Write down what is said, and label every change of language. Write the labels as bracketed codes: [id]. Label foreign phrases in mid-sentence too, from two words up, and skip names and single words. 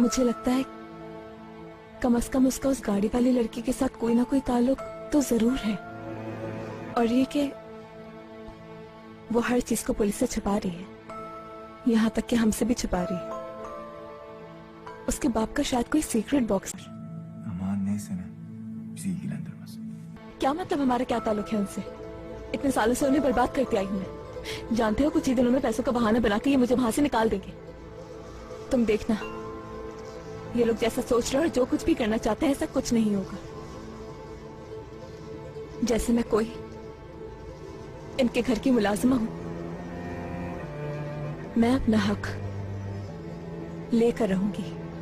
[hi] मुझे लगता है कम से कम उसका उस गाड़ी वाली लड़की के साथ कोई ना कोई ताल्लुक तो जरूर है। और ये कि वो हर चीज को पुलिस से छुपा रही है, यहाँ तक कि हमसे भी छुपा रही है। उसके बाप का शायद कोई [en] secret box. [tr] Aman neyse ne. Bizi ilgilendirmez. [hi] क्या मतलब हमारा क्या ताल्लुक है उनसे? इतने सालों से उन्हें बर्बाद करती आई हूं मैं। जानते हो, कुछ ही दिनों में पैसों का बहाना बना के ये मुझे वहां से निकाल देंगे। तुम देखना, ये लोग जैसा सोच रहे हो और जो कुछ भी करना चाहते हैं, ऐसा कुछ नहीं होगा। जैसे मैं कोई इनके घर की मुलाजिमा हूं, मैं अपना हक लेकर रहूंगी।